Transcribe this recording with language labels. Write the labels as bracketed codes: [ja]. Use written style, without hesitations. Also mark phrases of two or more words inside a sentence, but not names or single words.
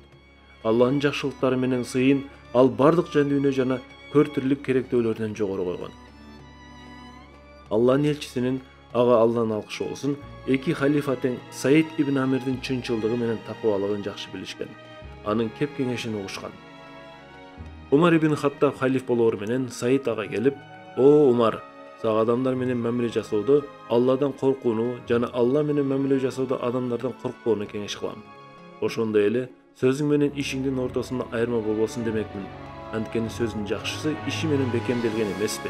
[ky] Алланын жакшылыктары менен сыйын ал бардык жан дүйнө жана көр тирлик керектөөлөрүнөн жогору койгон. Алланын элчисинин, ага Алланын алкышы болсун, эки халифа тең Саид ибн Амирдин чынчылдыгы менен такыбалыгын жакшы билишкен. Анын кеп кеңешин угушкан. Умар ибн Хаттаб халиф болоору менен Саид ага келип, "О Умар, сага адамдар менен мамиле жасоодо Алладан коркууну жана Алла менен мамиле жасоодо адамдардан коркпоону кеңеш кылам. Ошондой эле сөзүң менен ишиңдин ортосунда айырма болбосун демекмин. Анткени сөздүн жакшысы иши менен бекемделген эмеспи?